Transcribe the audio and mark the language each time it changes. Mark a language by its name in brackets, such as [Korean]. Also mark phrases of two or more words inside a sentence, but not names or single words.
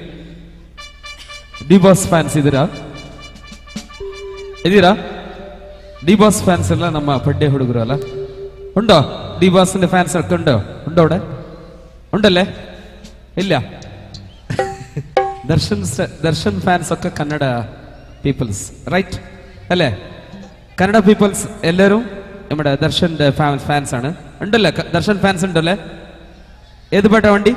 [Kannada] ಡಿಬಾಸ್ ಫ್ಯಾನ್ಸ್ ಇದೀರಾ? ಡಿಬಾಸ್ ಫ್ಯಾನ್ಸ್ ಎಲ್ಲ ನಮ್ಮ ಪಡ್ಡೆ ಹುಡುಗರು ಅಲ್ಲ? [Tulu] ಉಂಡೋ ಡಿಬಾಸ್ ಫ್ಯಾನ್ಸ್ ಉಂಡೋ [Malayalam] അവിടെ ഉണ്ടല്ലേ? ഇല്ല. ദർശൻ ഫാൻസ് ഒക്കെ കന്നഡ [English] peoples right [Malayalam] അല്ലേ? കന്നഡ പീപ്പിൾസ് എല്ലാവരും നമ്മുടെ ദർശന്റെ ഫാൻസ് ആണ്. ഉണ്ടല്ലേ ദർശൻ ഫാൻസ് ഉണ്ടല്ലേ? ഏത് പാട്ടാ വണ്ടി?